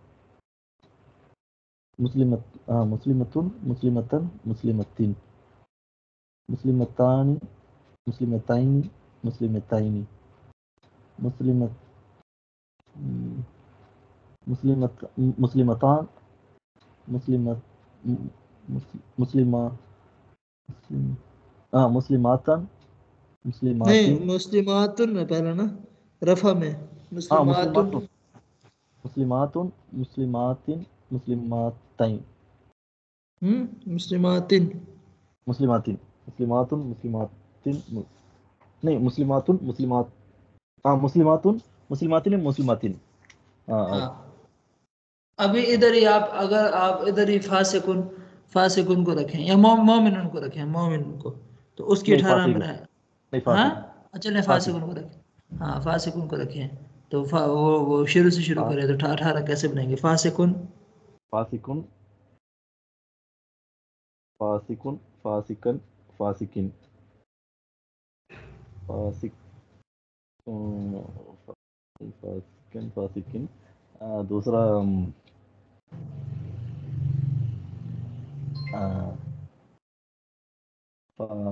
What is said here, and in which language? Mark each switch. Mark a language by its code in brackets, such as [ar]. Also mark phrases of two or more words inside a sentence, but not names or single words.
[ar] مسلمة، مسلمةٌ، مسلمةً، مسلمةٍ، مسلمتانِ، مسلمتينِ، مسلمتينِ، مسلمة، مسلمة، مسلمتان، مسلمة، مسلمة، مسلماتٍ, [hi] नहीं, [ar] مسلماتٍ, [hi] मुस्लिमातुन में पहले ना, रफा में मुस्लिमातुन। [ar] مسلماتٌ، مسلماتٌ، مسلماتٍ، مسلماتَين, مسلماتٍ. مسلماتٍ، مسلماتٌ، مسلماتٍ، नहीं, مسلماتٌ، مسلمات، مسلماتٌ، مسلماتٍ، مسلماتٍ, [hi] हाँ। हाँ, अभी इधर ही आप, अगर आप इधर ही [ar] فاسقون، فاسقون [hi] को रखें या मोमिनुन को रखें, मोमिनुन को, तो उसकी नहीं 18 फासिक, बनाए। नहीं हाँ, फासिक, अच्छा, नहीं, फासिक, फासिकुन को रखें, हाँ, फासिकुन को रखें। तो वो शुरू से शुरू फा, करें, तो 18 कैसे बनाएंगे, फासिकुन। [ar] فاسقون، فاسقون، فاسقين، فاسقين، فاسق، فاسقين، فاسقين، दूसरा، अ، فا--